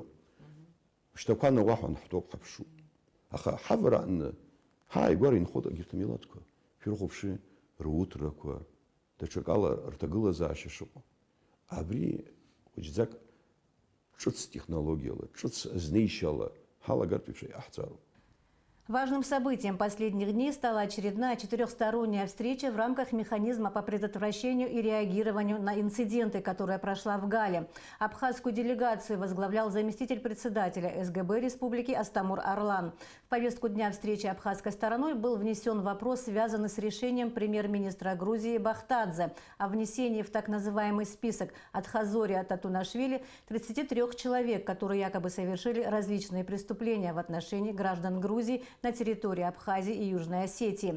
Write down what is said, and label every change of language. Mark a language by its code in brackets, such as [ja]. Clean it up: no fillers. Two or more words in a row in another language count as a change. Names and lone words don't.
[ab] Шьҭақәа науаҳәан ҳтәоуп ҳаԥшу. Аха ҳавара аҟны ҳааигәара инхоит агьырҭ амилаҭқәа. Шәырҟәыԥши, русутрақәа, даҽакала рҭагылазаашьа шыҟоу. Абри хәыҷӡак ҿыц технологиала, ҿыц азнеишьала ҳалагартә еиԥш иҟаҳҵароуп. [ru] Важным событием последних дней стала очередная четырехсторонняя встреча в рамках механизма по предотвращению и реагированию на инциденты, которая прошла в Гале. Абхазскую делегацию возглавлял заместитель председателя СГБ Республики Астамур Арлан. В повестку дня встречи абхазской стороной был внесен вопрос, связанный с решением премьер-министра Грузии Бахтадзе о внесении в так называемый список Атхазория Татунашвили 33 человек, которые якобы совершили различные преступления в отношении граждан Грузии на территории Абхазии и Южной Осетии.